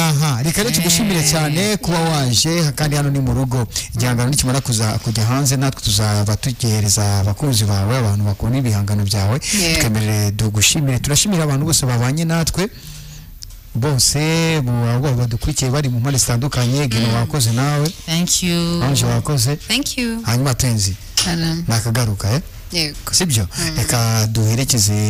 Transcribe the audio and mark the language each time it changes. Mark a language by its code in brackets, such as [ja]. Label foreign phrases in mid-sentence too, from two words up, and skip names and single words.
[rw] Reka rero tugushimire cyane kuba waje kandi hano ni mu rugo. Igihangano nikimara kujya hanze natwe tuzaba tugereza abakunzi bawe abantu bakunda ibihangano byawe. Tukemerere dugushimire. Turashimira abantu bose babanye natwe bose badukurikiye bari mu mpande zitandukanye. Gino wakoze nawe. [en] Thank you. [rw] Anje wakoze. [en] Thank you. [rw] Hanyuma Tenzi nakagaruka Yego. Sibyo reka duherekeze